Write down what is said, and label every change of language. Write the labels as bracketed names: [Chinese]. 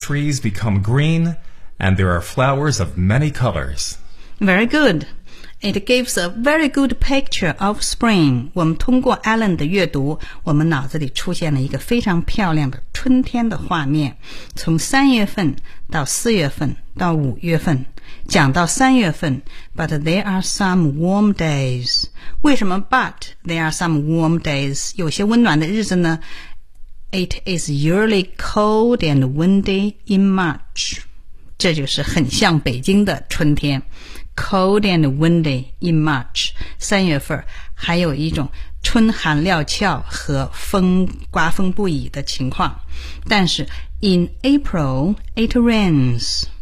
[English] trees become green, and there are flowers of many colors. Very good. It gives a very good picture of spring. [Chinese] 我们通过 Alan 的阅读，我们脑子里出现了一个非常漂亮的春天的画面。从三月份到四月份到五月份，讲到三月份 ， [English] But there are some warm days. [Chinese] 为什么 [English] But there are some warm days? [Chinese] 有些温暖的日子呢？ [English] It is usually cold and windy in March. [Chinese] 这就是很像北京的春天。 [English] Cold and windy in March. [Chinese] 三月份还有一种春寒料峭和风刮风不已的情况。但是 [English] in April, it rains.